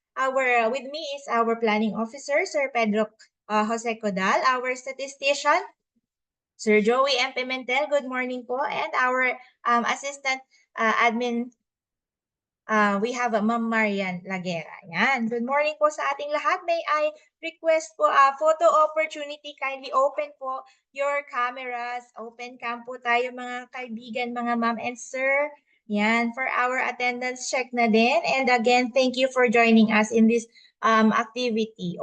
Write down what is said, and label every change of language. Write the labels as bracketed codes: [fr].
[en] With me is our planning officer, Sir Pedro Jose Codal, our statistician, Sir Joey M. Pimentel, good morning po, and our assistant admin, we have Ma'am Marian Lagera. Yan. Good morning po [tl] sa ating lahat. [en] May I request po photo opportunity, kindly open po your cameras. [tl] Open cam po tayo mga kaibigan, mga ma'am and sir. [en] Yan, for our attendance check na din. And again, thank you for joining us in this activity.